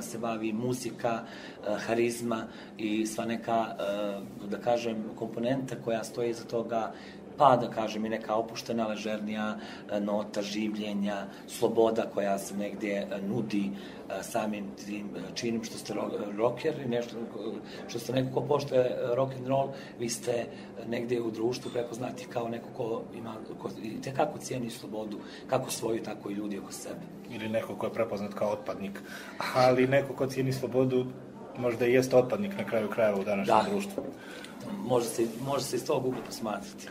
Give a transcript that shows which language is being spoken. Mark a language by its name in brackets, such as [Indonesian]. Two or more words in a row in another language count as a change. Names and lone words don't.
[Bosnian] se bavi, muzika, harizma i sva neka, da kažem, komponenta koja stoji iza toga, pa da kažem i neka opuštena, ležernija nota življenja, sloboda koja se negdje nudi samim tim činim što ste rocker i nešto što ste neko ko poštuje [English] rock and roll, [Bosnian] vi ste negdje u društvu prepoznati kao neko ko ima, ko itekako cijeni slobodu, kako svoju, tako i ljudi oko sebe. Ili neko ko je prepoznat kao otpadnik, ali neko ko cijeni slobodu možda i jeste otpadnik na kraju krajeva u današnjem društvu. Može se iz tog ugla posmatrati.